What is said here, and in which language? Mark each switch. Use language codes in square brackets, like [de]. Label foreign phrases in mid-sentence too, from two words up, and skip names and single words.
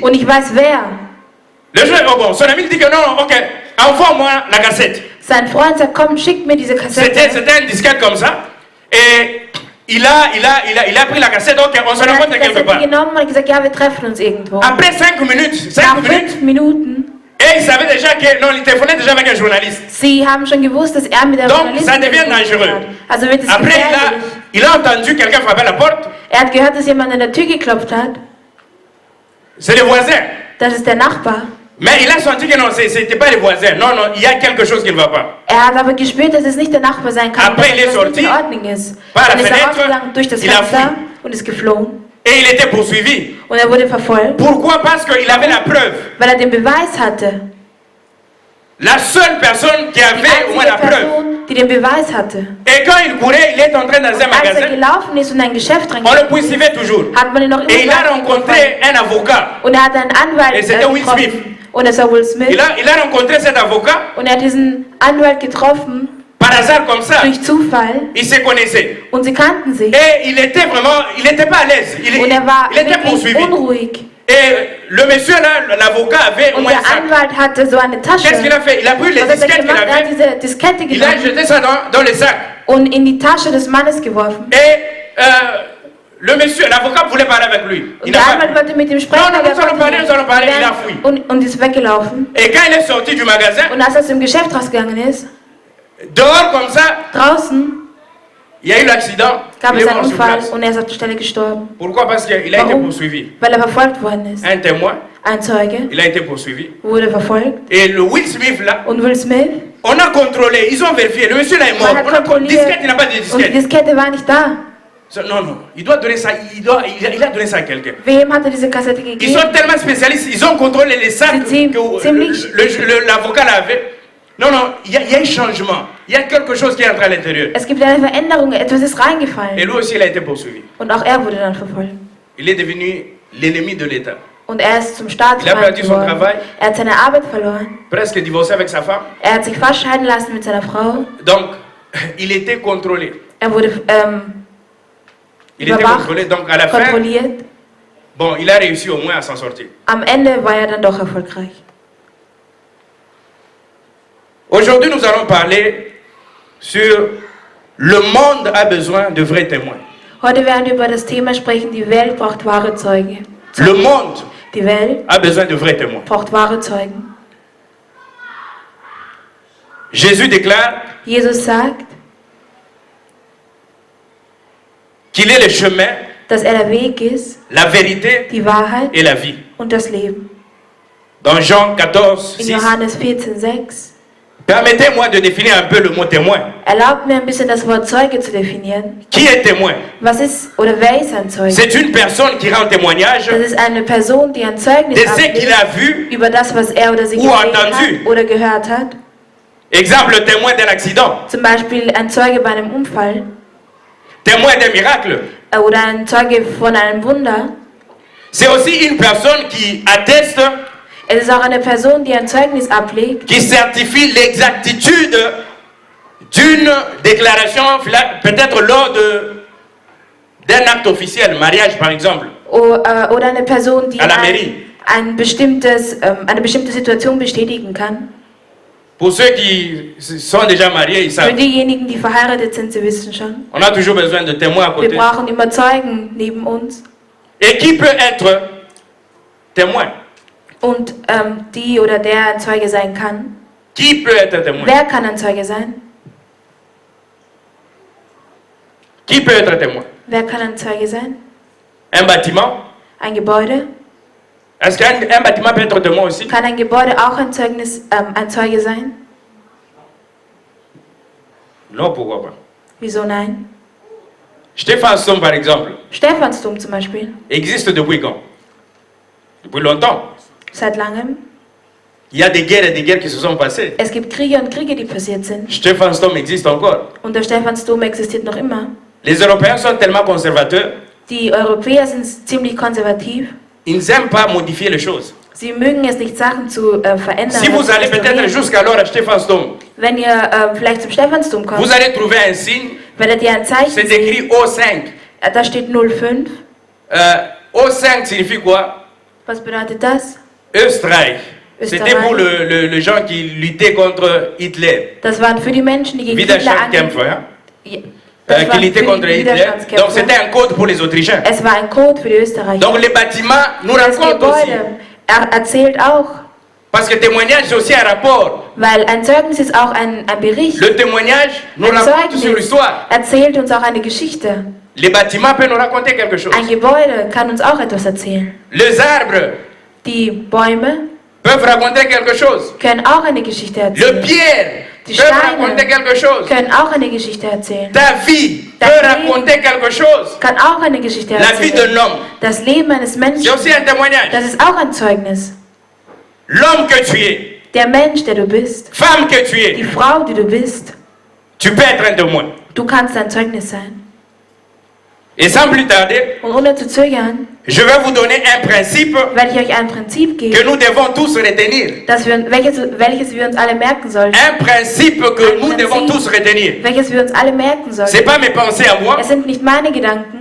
[de] Und ich weiß wer. [fr] Le jeu, oh bon, son ami dit que non, ok, envoie-moi la cassette. [de] Sein Freund sagt, komm, schick mir diese Kassette. [fr] C'était un disquette comme ça. Et il a pris la cassette, ok, on se [de] Und er hat [fr] rencontre [de] die [fr] quelque [de] Kassette [fr] part. [de] genommen und gesagt, ja, wir treffen uns irgendwo. [fr] Après 5 minutes, [de] Nach [fr] 5 minutes, [de] 5 Minuten, [fr] et il savait déjà que, non, il téléphonait déjà avec un journaliste. [de] sie haben schon gewusst, dass er mit der [fr] Donc, [de] Journalistin [fr] ça devient [de] telefoniert [fr] dangereux. [de] hat. Also wird es [fr] Après, [de] gefährlich. [fr] il a entendu quelqu'un frapper à la porte. [de] Er hat gehört, dass jemand an der Tür geklopft hat. [fr] C'est le voisin. [de] Das ist der Nachbar. [fr] Mais il a senti que non, c'était pas les voisins. Non, non, il y a quelque chose qui ne va pas. [de] Er hat aber gespürt, dass es nicht der Nachbar sein kann, [fr] Après, [de] dass [fr] il est [de] etwas nicht [fr] sorti [de] in Ordnung ist. [fr] par la [de] Dann ist er [fr] fenêtre, [de] rausgegangen durch das [fr] il a [de] Fenster [fr] fui. [de] und ist geflohen. [fr] Et il était poursuivi. Und er wurde verfolgt, Pourquoi? Parce qu'il avait la preuve. [de] weil er den Beweis hatte. [fr] La seule personne qui [de] Die [fr] avait au moins [de] einzige [fr] la preuve. [de] Person, die den Beweis hatte. [fr] Et quand il courait, il est entré dans un [de] Als er [fr] magasin. [de] gelaufen ist und ein Geschäft [fr] On le [de] reingegangen [fr] poursuivait toujours. [de] hat man ihn noch [fr] Et il a [de] immer [fr] rencontré un avocat. [de] und er hat einen Anwalt [fr] Et c'était Will Smith. [de] getroffen. Und es war Will Smith. [fr] Il a rencontré cet avocat [de] Und er hat diesen Anwalt getroffen, [fr] par hasard comme ça. [de] durch Zufall. [fr] Ils se connaissaient. [de] Und sie kannten sich. [fr] Et il était vraiment, il n'était pas à l'aise. [de] Und er war [fr] Il était [de] wirklich [fr] poursuivi. [de] unruhig. [fr] Et le monsieur là, l'avocat avait au [de] Und [fr] moins [de] der [fr] un sac. [de] Anwalt hatte so eine Tasche. [fr] Qu'est-ce qu'il a fait? Il a pris les [de] Was hat er [fr] disquettes qu'il [de] gemacht? Er hat [fr] avait. [de] diese Diskette [fr] Il a [de] genommen [fr] jeté ça dans le sac. [de] und in die Tasche des Mannes geworfen. [fr] Et le monsieur, l'avocat voulait parler avec lui. [de] Und [fr] Il [de] der [fr] n'a [de] Anwalt [fr] pas. [de] wollte mit ihm sprechen, [fr] Non, non, [de] aber [fr] nous allons parler, [de] er [fr] nous allons parler. Il a [de] konnte [fr] fui. [de] nicht. Und ist weggelaufen. [fr] Et quand il est sorti du magasin, [de] Und als er aus dem Geschäft rausgegangen ist, [fr] dehors comme ça, [de] draußen [fr] il y a eu l'accident. [de] gab [fr] Il est [de] es einen [fr] mort sur [de] Unfall [fr] place. [de] und er ist auf der Stelle gestorben. [fr] Pourquoi? Parce qu'il a été [de] Warum? [fr] poursuivi. [de] Weil er verfolgt worden ist. [fr] Un témoin, [de] Ein Zeuge [fr] il a été poursuivi. [de] wurde verfolgt. [fr] Et le Will Smith là, [de] Und Will Smith, [fr] on a contrôlé, ils ont vérifié. Le monsieur là est mort. [de] man hat [fr] On a [de] kontrolliert. [fr] disquette, il n'a pas de [de] Und die [fr] disquette. [de] Diskette war nicht da. [fr] Non, non, il doit donner ça, il a donné ça à quelqu'un. [de] Wem hat er diese Kassette [fr] Ils [de] gegeben? [fr] sont tellement spécialistes, ils ont contrôlé les sacs C'est que [de] ziemlich- [fr] l'avocat l'avait. Non, non, il y a un changement. Il y a quelque chose qui est entré à l'intérieur. [de] Es gibt eine Veränderung, etwas ist [fr] Et [de] reingefallen. [fr] lui aussi, il a été poursuivi. [de] Und auch er wurde dann verfolgt. [fr] Il est devenu l'ennemi de l'État. [de] Und er ist zum [fr] Il a [de] Staatsfeind [fr] perdu son [de] geworden. [fr] travail. [de] Er hat seine Arbeit verloren. [fr] Presque divorcé avec sa femme. [de] Er hat sich fast scheiden lassen mit seiner Frau. [fr] Donc, il était contrôlé. [de] Er wurde [fr] Il était [de] überwacht, [fr] contrôlé. Donc, à la fin, [de] kontrolliert. [fr] bon, il a réussi au moins à s'en sortir. [de] Am Ende war er dann doch erfolgreich. [fr] Aujourd'hui, nous allons parler sur le monde a besoin de vrais témoins. [de] Heute werden wir über das Thema sprechen, die Welt braucht wahre Zeugen. [fr] Le monde [de] Die Welt [fr] a besoin de vrais témoins. [de] braucht wahre Zeugen. [fr] Jésus déclare [de] Jesus sagt, [fr] qu'il est le chemin, [de] dass er der Weg ist, [fr] la vérité [de] die Wahrheit [fr] et la vie. [de] und das Leben. [fr] Dans Jean 14, [de] In 6, Johannes 14,6 [fr] permettez-moi de définir un peu le mot témoin. [de] erlaubt mir ein bisschen das Wort Zeuge zu definieren. [fr] Qui est témoin? [de] Was ist oder wer ist ein Zeuge? [fr] C'est une personne qui rend témoignage [de] Das ist eine Person, die ein Zeugnis [fr] de ce qu'il [de] ablegt [fr] a vu. [de] über das, was er oder sie [fr] Ou [de] gesehen [fr] entendu. [de] hat oder gehört hat. [fr] Exemple, le témoin d'un accident, [de] Zum Beispiel ein Zeuge bei einem Unfall [fr] témoin d'un miracle. [de] oder ein Zeuge von einem Wunder. [fr] C'est aussi une personne qui atteste, [de] Es ist auch eine Person, die ein Zeugnis ablegt, [fr] qui certifie l'exactitude d'une déclaration, peut-être lors d'un acte officiel, mariage par exemple. [de] oder eine Person, die [fr] À la mairie. [de] eine bestimmte Situation bestätigen kann. [fr] Pour ceux qui sont déjà mariés, ils [de] Für [fr] savent. [de] diejenigen, die verheiratet sind, sie wissen schon. [fr] On a toujours besoin de témoins à [de] Wir [fr] côté. [de] brauchen immer Zeugen neben uns. [fr] Et qui peut être témoin? [de] Und die oder der ein Zeuge sein kann. [fr] Qui peut être témoin? [de] Wer kann ein Zeuge sein? [fr] Qui peut être témoin? [de] Wer kann ein Zeuge sein? [fr] Un bâtiment? [de] Ein Gebäude? [fr] Est-ce qu'un bâtiment peut être témoin aussi? [de] Kann ein Gebäude auch ein Zeuge sein? [fr] Non, pourquoi pas? [de] Wieso nein? [fr] Stéphansdom, par exemple, [de] Stephansdom zum Beispiel. [fr] existe depuis quand? Depuis longtemps. [de] Seit langem. [fr] Il y a des guerres et des guerres qui se sont passées. [de] Es gibt Kriege und Kriege, die passiert sind. [fr] Stéphansdom existe encore. [de] Und der Stephansdom existiert noch immer. [fr] Les Européens sont tellement conservateurs, [de] Die Europäer sind ziemlich konservativ. [fr] ils n'aiment pas modifier les choses. [de] Sie mögen es nicht, Sachen zu verändern. [fr] Si vous allez peut-être jusqu'alors à Stéphansdom, [de] Wenn ihr vielleicht zum Stephansdom kommt, [fr] vous allez trouver un signe, [de] werdet ihr ein Zeichen [fr] c'est [de] sehen. [fr] écrit O5. [de] Da steht 05. [fr] O5 signifie quoi? [de] Was bedeutet das? Österreich. [fr] C'était [de] Österreich. [fr] pour les gens qui luttaient contre Hitler. [de] Das waren für die Menschen, die gegen Hitler [fr] Widerstandskämpfer, hein? [de] Ja, das [fr] Qui [de] waren [fr] luttaient [de] für [fr] contre [de] die [fr] Hitler. [de] Widerstandskämpfer. [fr] Donc c'était un code pour les Autrichiens. [de] Es war ein Code für die Österreicher. [fr] Donc les bâtiments nous [de] Das [fr] racontent aussi. [de] Gebäude erzählt auch, [fr] Parce que témoignage c'est aussi un rapport. [de] weil ein Zeugnis ist auch ein Bericht. [fr] Le témoignage nous [de] Ein [fr] raconte sur [de] Zeugnis [fr] l'histoire. [de] erzählt uns auch eine Geschichte. [fr] Les bâtiments peuvent nous raconter quelque chose. [de] Ein Gebäude kann uns auch etwas erzählen. [fr] Les arbres [de] Die Bäume [fr] peuvent raconter quelque chose. [de] können auch eine Geschichte [fr] Le [de] erzählen. [fr] pierre [de] Die [fr] peut raconter quelque [de] Steine [fr] chose. [de] können auch eine Geschichte erzählen. [fr] Ta vie [de] Dein [fr] peut [de] Leben [fr] raconter quelque chose. [de] kann auch eine Geschichte [fr] La vie [de] erzählen. [fr] d'un homme, [de] Das Leben eines [fr] c'est [de] Menschen, [fr] aussi un témoignage. [de] das ist auch ein Zeugnis. [fr] L'homme que tu es, [de] Der Mensch, der du bist, [fr] femme que tu [de] die [fr] es, [de] Frau, die du bist, [fr] tu peux être un témoin. [de] du kannst ein Zeugnis sein. [fr] Et sans plus tarder, [de] Und ohne zu zögern, [fr] je vais vous donner un principe [de] werde ich euch ein Prinzip [fr] que [de] geben, [fr] nous devons tous retenir. [de] welches wir uns alle merken sollten. [fr] Un principe que nous devons tous retenir. [de] Welches wir uns alle merken [fr] Ce n'est [de] sollten. [fr] pas mes pensées à moi, [de] Es sind nicht meine Gedanken,